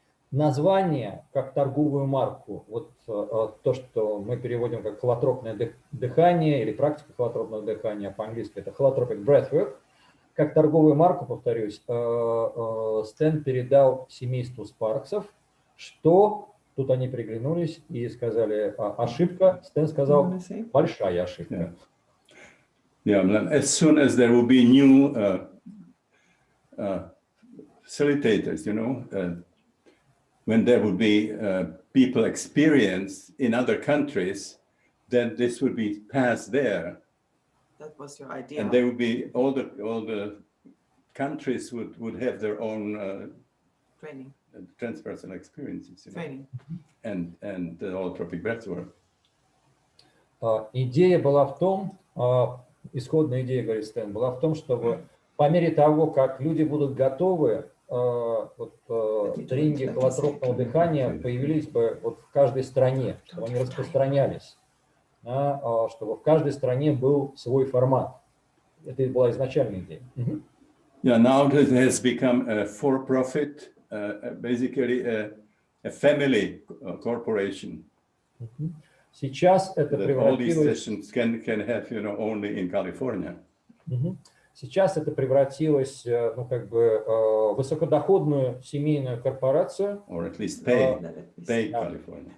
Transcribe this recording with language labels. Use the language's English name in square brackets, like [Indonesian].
[Russian] название как торговую марку, вот то, что мы переводим как холотропное дыхание или практика холотропного дыхания, по-английски это holotropic breathwork, как торговую марку, повторюсь, Стэн передал семейству Спарксов, что тут они приглянулись и сказали ошибка. Стэн сказал большая ошибка. [English] Yeah, as soon as there will be new facilitators, you know, when there will be people experienced in other countries, then this would be passed there. That was your idea. And there would be all the countries would have their own training, transpersonal experiences, you know, training, and the holotropic breathwork. [Russian] Идея была в том, исходная идея, говорит Стэн, была в том, чтобы по мере того, как люди будут готовы, тренинги холотропного дыхания появились бы вот в каждой стране, чтобы они распространялись, чтобы в каждой стране был свой формат. Это была изначальная идея. [English] Yeah, now it has become a for-profit, basically a family corporation. [Russian] Сейчас это превратилось... [English] Can have, you know, only in California. [Russian] Сейчас это превратилось, ну, как бы, высокодоходную семейную корпорацию. [English] Or at least pay California.